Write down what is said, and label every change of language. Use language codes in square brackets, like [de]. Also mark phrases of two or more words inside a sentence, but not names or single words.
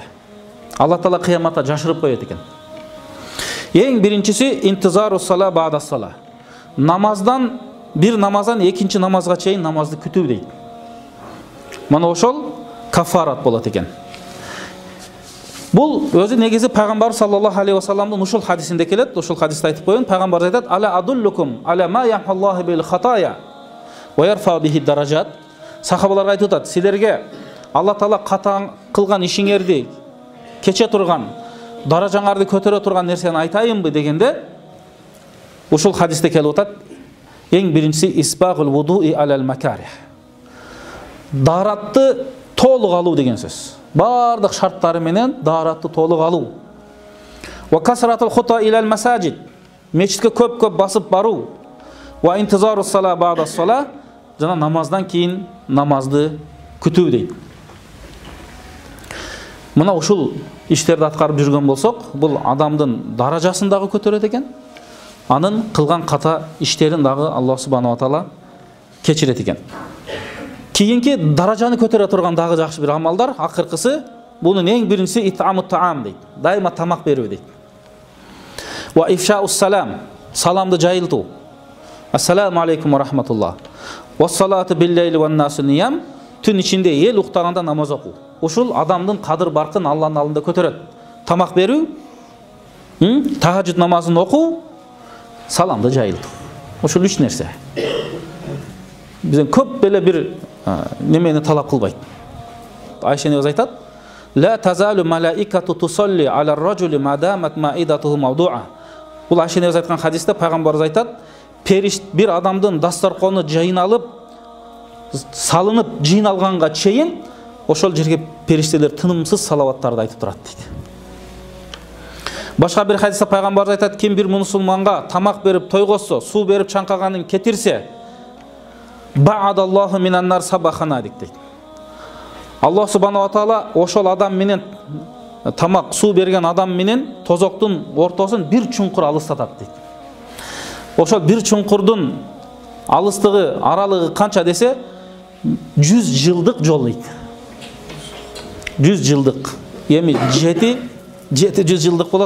[ky] Алла Таала кыяматта жашырып коет экен. Эң биринчиси [ar] انتظار الصلاة بعد الصلاة. [ky] Намаздан бир намаздан экинчи намазга чейин намазды күтүү дейт. Мана ошол кафарат болот экен. Бул өзү негизи пайгамбар [ar] صلى الله عليه وسلم [ky] ушул хадисинде келет. Ушул хадисте айтып койгон, пайгамбар айтат: [ar] "ألا أدلكم على ما يمحو الله به الخطايا ويرفع به الدرجات." [ky] Сахабаларга айтып атат: "Силерге Алла Таала ката кылган ишиңерди кече турган, даражаңарды көтөрө турган нерсени айтайынбы?" дегенде ушул хадисте келип атат: "Эң биринчиси [ar] إسباغ الوضوء على المكاره." [ky] Даратты толук алуу деген сөз. Бардык шарттары менен даратты толук алуу. [ar] وكثرة الخطا إلى المساجد. [ky] Мечитке көп-көп басып баруу. [ar] وانتظار الصلاة بعد الصلاة. [ky] Жана намаздан кийин намазды күтүү дейт. Мына ушул иштерди аткарып жүргөн болсок, бул адамдын даражасын дагы көтөрөт экен. Анын кылган ката иштерин дагы [ar] الله سبحانه وتعالى [ky] кечирет экен. Кийинки даражаны көтөрө турган дагы жакшы бир амалдар, акыркысы бунун эң биринчиси [ar] إطعام الطعام [ky] дейт. Дайыма тамак берүү дейт. [ar] وإفشاء السلام, [ky] саламды жайылтуу. [ar] السلام عليكم ورحمة الله. والصلاة بالليل والناس نيام, [ky] түн ичинде эл уктаганда намаз окуу. Ушул адамдын кадыр баркын Алланын алдында көтөрөт. Тамак берүү, тахажжуд намазын окуу, саламды жайылтуу. Ушул үч нерсе. Бизден көп беле бир немени талап кылбайт. Айша энебиз айтат: [ar] "لا تزال الملائكة تصلي على الرجل ما دامت مائدته موضوعة." [ky] Бул Айша энебиз айткан хадисте пайгамбарыбыз айтат: "Бир адамдын дастаркону жыйналып, салынып жыйналганга чейин ошол жерге периштелер тынымсыз салаваттарды айтып турат" дейт. Башка бир хадисте пайгамбарыбыз айтат: "Ким бир мусулманга тамак берип тойгосо, суу берип чаңкаганын кетирсе, [ar] باعده الله من النار سبحانه" [ky] дейт. [ar] الله سبحانه وتعالى [ky] ошол адам менен, тамак, суу берген адам менен тозоктун ортосун бир чуңкур алыстатат дейт. Ошол бир чуңкурдун алыстыгы, аралыгы канча десе, 100 жылдык жол дейт. 100 жылдык. Эми 700 жылдык болот.